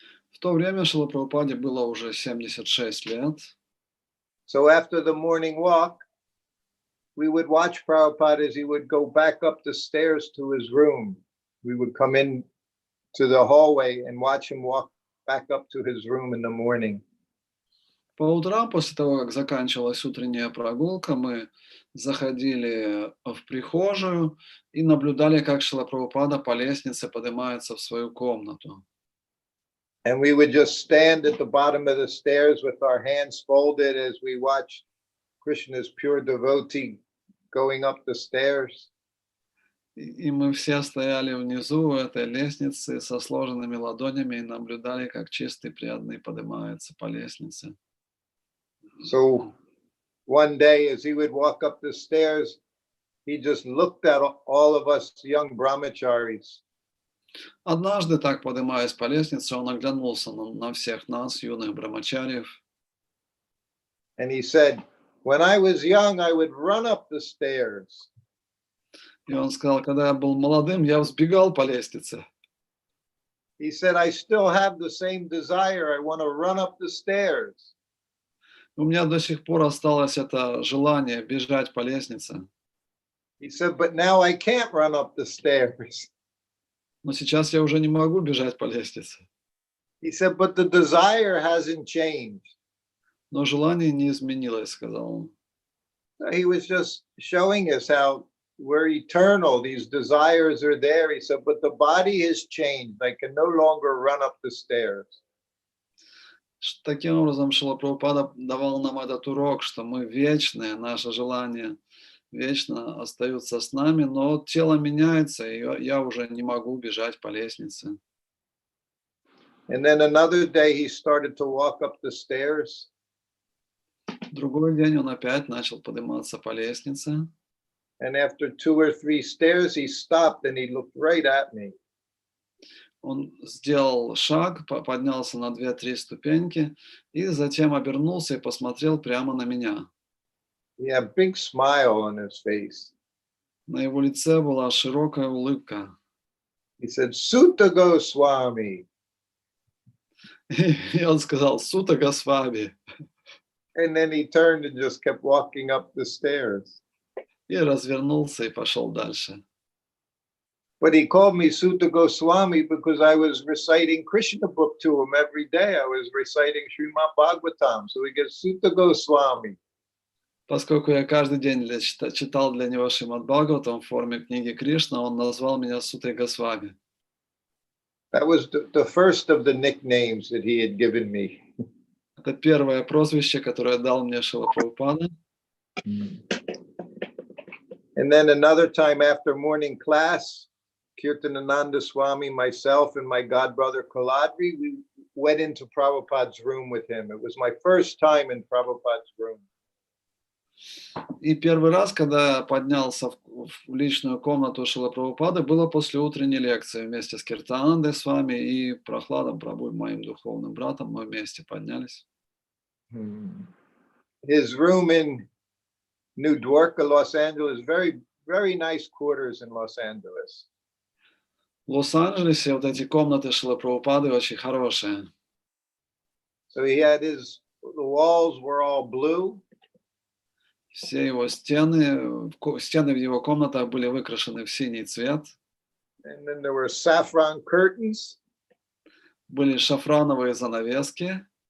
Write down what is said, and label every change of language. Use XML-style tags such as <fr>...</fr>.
<ru>В то время Шриле Прабхупаде было уже 76 лет.</ru> <en>So after the morning walk, we would watch Prabhupada as he would go back up the stairs to his room. We would come in to the hallway and watch him walk back up to his room in the morning.</en> <ru>По утрам, после того, как заканчивалась утренняя прогулка, мы заходили в прихожую и наблюдали, как Шрила Прабхупада по лестнице поднимается в свою комнату.</ru> <en>And we would just stand at the bottom of the stairs with our hands folded as we watched Krishna's pure devotee going up the stairs.</en> <ru>И мы все стояли внизу этой лестницы со сложенными ладонями и наблюдали, как чистый преданный поднимается по лестнице.</ru> <en>So one day as he would walk up the stairs, he just looked at all of us young brahmacharis.</en> <ru>Однажды, так поднимаясь по лестнице, он оглянулся на всех нас, юных брамачарьев.</ru> <en>And he said, when I was young, I would run up the stairs.</en> <ru>И он сказал, когда я был молодым, я взбегал по лестнице.</ru> <en>He said, I still have the same desire. I want to run up the stairs.</en> <ru>У меня до сих пор осталось это желание бежать по лестнице.</ru> <en>He said, but now I can't run up the stairs.</en> <ru>Но сейчас я уже не могу бежать по лестнице.</ru> <en>He said, but the desire hasn't changed.</en> <ru>Но желание не изменилось, сказал он.</ru> <en>So he was just showing us how we're eternal. These desires are there. He said, but the body has changed. I can no longer run up the stairs.</en> <ru>Таким образом, Шрила Прабхупада давал нам этот урок, что мы вечные, наши желания вечно остаются с нами, но тело меняется, и я уже не могу бежать по лестнице.</ru> <en>And then another day he started to walk up the stairs.</en> <ru>Другой день он опять начал подниматься по лестнице.</ru> <en>And after 2 or 3 stairs, he stopped and he looked right at me.</en> <ru>Он сделал шаг, поднялся на 2-3 ступеньки и затем обернулся и посмотрел прямо на меня.</ru> <en>He had a big smile on his face.</en> <ru>На его лице была широкая улыбка.</ru> <en>He said, Sutta Goswami.</en> <ru>И он сказал: "Сута Госвами".</ru> <en>And then he turned and just kept walking up the stairs.</en> <ru>И развернулся и пошел дальше.</ru> <en>But he called me Sutta Goswami because I was reciting Krishna book to him every day. I was reciting Srimad Bhagavatam. So he gets Sutta Goswami.</en> <ru>Поскольку я каждый день читал для него Шримад Бхагаватам в форме книги Кришна, он назвал меня Сутой Госвами.</ru> <en>That was the first of the nicknames that he had given me.</en> <ru>Это первое прозвище, которое дал мне Шрила Прабхупада.</ru> <en>And then another time after morning class, Kirtanananda Swami, myself, and my godbrother Koladri, we went into Prabhupada's room with him. It was my first time in Prabhupada's room.</en> <ru>И первый раз, когда я поднялся в личную комнату Шрилы Прабхупады, было после утренней лекции вместе с Киртанандой с вами и Прохладом Прабху, моим духовным братом, мы вместе поднялись.</ru> <en>His room in New Dwarka, Los Angeles, very, very nice quarters in Los Angeles.</en> <ru>В Лос-Анджелесе вот эти комнаты Шрилы Прабхупады очень хорошие.</ru> <en>So he had the walls were all blue.</en> <ru>Все его стены в его комнатах были выкрашены в синий цвет.</ru> <en>And then there were saffron curtains.</en> <ru>Были шафрановые занавески.</ru>